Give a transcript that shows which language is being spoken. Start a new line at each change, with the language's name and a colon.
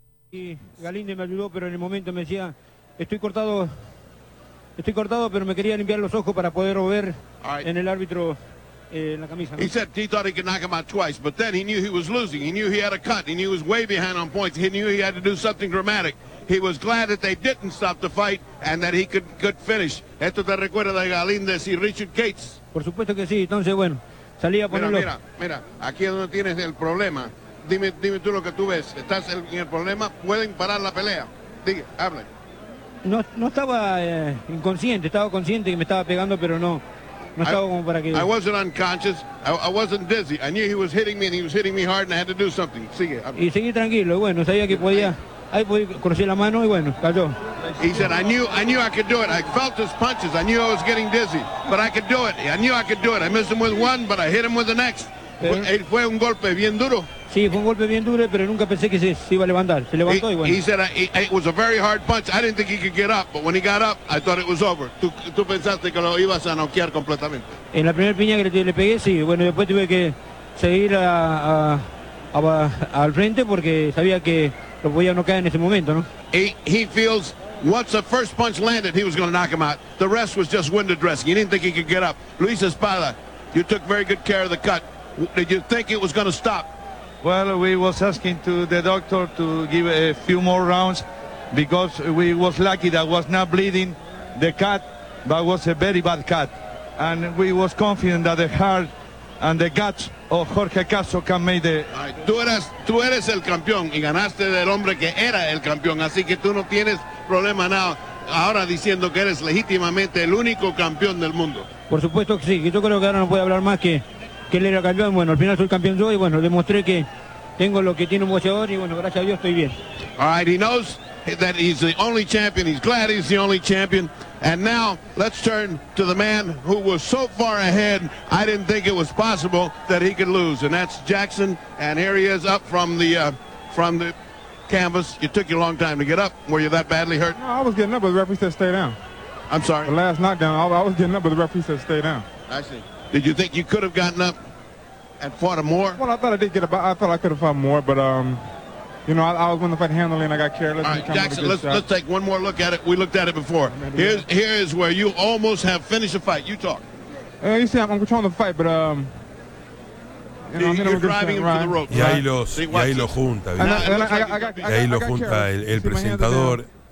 Spanish: Y Galinde me ayudó, pero en el momento me decía, estoy cortado, pero me quería limpiar los ojos para poder ver en el árbitro la camisa.
English: He said he thought he could knock him out twice, but then he knew he was losing. He knew he had a cut. He knew he was way behind on points. He knew he had to do something dramatic. He was glad that they didn't stop the fight and that he could finish.
Spanish: Esto te recuerda de Galíndez y Richard Gates. Por supuesto que sí. Entonces, bueno, salí a ponerlo. Mira, aquí es donde tienes el problema. Dime tú lo que tú ves. ¿Estás en el problema? ¿Pueden parar la pelea? Diga, hable. No estaba inconsciente. Estaba consciente que me estaba pegando, pero no estaba como para que...
English: I wasn't unconscious. I wasn't dizzy. I knew he was hitting me and he was hitting me hard and I had to do something.
Spanish: Sigue. Y seguí tranquilo. Bueno, sabía que podía... Ahí pude cruzar la mano y bueno, cayó.
English: He said, I knew I could do it. I felt his punches. I knew I was getting dizzy. But I could do it. I knew I could do it. I missed him with one, but I hit him with the next.
Spanish: Pero, fue un golpe bien duro. Sí, fue un golpe bien duro, pero nunca pensé que se iba a levantar. Se levantó y bueno.
English: He said, it was a very hard punch. I didn't think he could get up. But when he got up, I thought it was over.
Spanish: Tú pensaste que lo ibas a noquear completamente. En la primera piña que le pegué, sí. Bueno, después tuve que seguir al frente porque sabía que... Lo voy a noquear en ese momento, ¿no?
English: He feels once the first punch landed, he was going to knock him out. The rest was just window dressing. He didn't think he could get up. Luis Espada, you took very good care of the cut. Did you think it was going to stop? Well, we was asking to the doctor to give a few more rounds because we was lucky that was not bleeding the cut, but it was a very bad cut. And we was confident that the heart and the guts of Jorge Caso can make the...
Spanish: Tú eres el campeón y ganaste del hombre que era el campeón, así que tú no tienes problema nada ahora diciendo que eres legítimamente el único campeón del mundo. Por supuesto que sí, yo creo que ahora no puedo hablar más que él era campeón. Bueno, al final soy campeón yo y bueno, demostré que tengo lo que tiene un boxeador y bueno, gracias a Dios estoy bien.
English: All right, he knows that he's the only champion, he's glad he's the only champion. And now, let's turn to the man who was so far ahead, I didn't think it was possible that he could lose. And that's Jackson, and here he is up from the canvas. It took you a long time to get up. Were you that badly hurt? No, I was getting up, but the referee said stay down. I'm sorry? The last knockdown, I was getting up, but the referee said stay down. I see. Did you think you could have gotten up and fought him more? Well, I thought I did get up. I thought I could have fought more, but... You know, I was winning the fight handily, and I got careless. All right, Jackson, let's take one more look at it. We looked at it before. Here is where you almost have finished the fight. You talk. You see, I'm controlling the fight, but, you're driving him to the ropes.
Spanish: Y ahí lo junta el presentador.